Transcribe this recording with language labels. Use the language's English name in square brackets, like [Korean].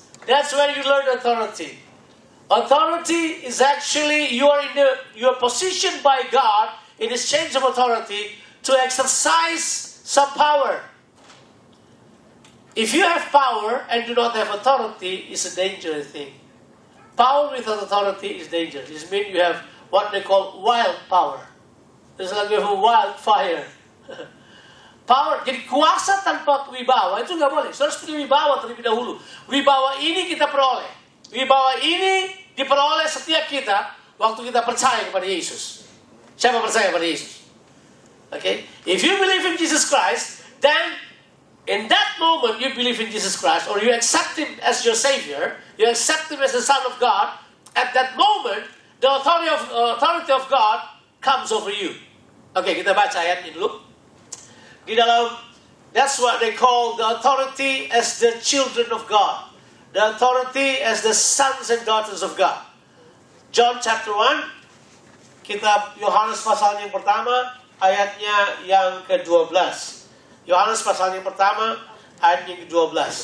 [English] That's where you learn authority. Authority is actually you are positioned by God in exchange of authority to exercise some power. If you have power and do not have authority, it's a dangerous thing. Power without authority is dangerous. It means you have what they call wild power. It's like you have a wildfire. [Indonesian] Power, jadi kuasa tanpa wibawa itu nggak boleh. Saudara harus punya wibawa terlebih dahulu. Wibawa ini kita peroleh. Wibawa ini diperoleh setiap kita waktu kita percaya kepada Yesus. Siapa percaya kepada Yesus? Okay? [English] If you believe in Jesus Christ, then in that moment you believe in Jesus Christ, or you accept Him as your Savior, you accept Him as the Son of God, at that moment, the authority of God comes over you. [Indonesian] Oke, kita baca ayatnya dulu. Di dalam, [English] that's what they call the authority as the children of God. The authority as the sons and daughters of God. [Indonesian] John chapter 1, kitab Yohanes pasal yang pertama, ayatnya yang ke-12. Yohanes pasal yang pertama, ayat yang ke-12.